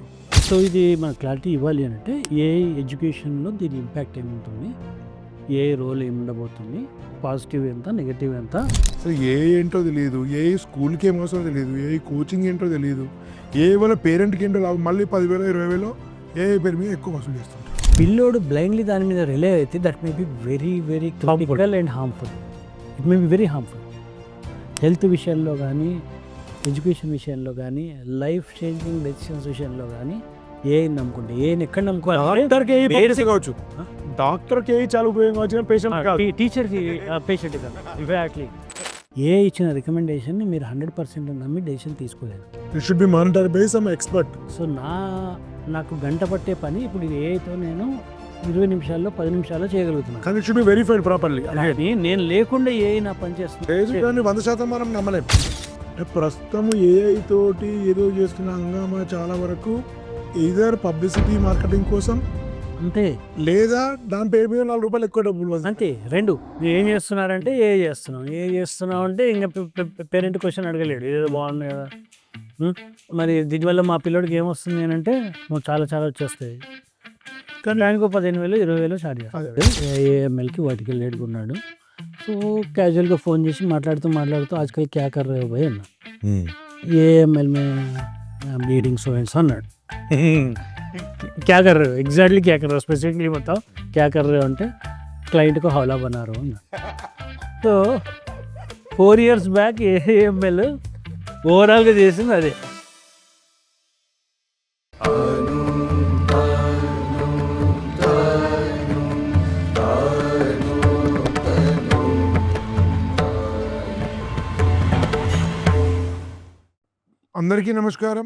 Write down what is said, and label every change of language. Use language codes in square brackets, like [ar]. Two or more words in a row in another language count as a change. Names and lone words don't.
[te] సో ఇది మన క్లారిటీ ఇవ్వాలి అని అంటే ఏఐ ఎడ్యుకేషన్లో దీని ఇంపాక్ట్ ఏముంటుంది, [en] AI role [te] ఏముండబోతుంది, పాజిటివ్ ఎంత, నెగటివ్ ఎంత. అసలు ఏఐ ఏంటో తెలియదు, ఏఐ స్కూల్కి ఏం అవసరం తెలియదు, [en] AI coaching [te] ఏంటో తెలియదు, ఏఐ వల్ల పేరెంట్కి ఏంటో లాభం. మళ్ళీ 10,000 20,000 ఏఐ పేరు మీద ఎక్కువ వసూలు చేస్తుంటారు. పిల్లోడు బ్లైండ్లీ దాని మీద రిలే అయితే [en] that may be very very critical and harmful. It may be very harmful. [te] హెల్త్ విషయంలో కానీ, ఎడ్యుకేషన్ విషయంలో కానీ, [en] life changing decisions [te] విషయంలో కానీ ఏఐని నమ్ముకుంటే ఏఐని ఎక్కడ నమ్ముకోవాలి? కావచ్చు, డాక్టర్కి ఏఐ చాలా ఉపయోగం కావచ్చు, పేషెంట్ కాదు. టీచర్కి పేషెంట్ కాదు. ఎగ్జాక్ట్లీ ఏఐ ఇచ్చిన రికమెండేషన్ని మీరు 100% నమ్మి డెసిషన్ తీసుకోలేదు. [en] It should be monitored by some expert. [te] సో నాకు గంట పట్టే పని ఇప్పుడు ఇది ఏఐతో నేను 20 నిమిషాల్లో 10 నిమిషాల్లో చేయగలుగుతున్నాను. కానీ [en] it should be verified properly. [te] కానీ నేను లేకుండా ఏఐ నా పని చేస్తుంది. 100% మనం నమ్మలేం. ప్రస్తుతం ఏఐ తోటి ఏదో చేస్తున్న హంగామా చాలా వరకు [en] either publicity marketing [te] కోసం, అంతే లేదా దాని పేరు మీద ₹4 ఎక్కువ డబ్బులు వస్తాయి. అంతే. రెండు మీరు ఏం చేస్తున్నారంటే ఏఐ చేస్తున్నాం అంటే ఇంకా [en] parent question [te] అడగలేడు, ఏదో బాగుంది కదా. మరి దీనివల్ల మా పిల్లడికి ఏమొస్తుంది అని అంటే చాలా చాలా వచ్చేస్తాయి. కానీ దానికి 15,000 20,000 చార్జ్ చేస్తాడు. ఏఎంఎల్కి వాటికి లేట్గా ఉన్నాడు. సో క్యాజువల్గా ఫోన్ చేసి మాట్లాడుతూ [hi] आजकल क्या कर रहे हो भाई [te] అన్నా. ఏఎంఎల్ మే मीटिंग [en] so and [te] అన్నాడు. [hi] क्या कर रहे हो एग्जैक्टली, क्या कर रहे हो स्पेसिफिकली बताओ, क्या कर रहे हो అంటే క్లయింట్ को हौला बना रहा हूँ అన్నా. [te] సో 4 [en] years back [te] ఏఎంఎల్ ఓవరాల్గా చేసింది అదే. అందరికీ నమస్కారం.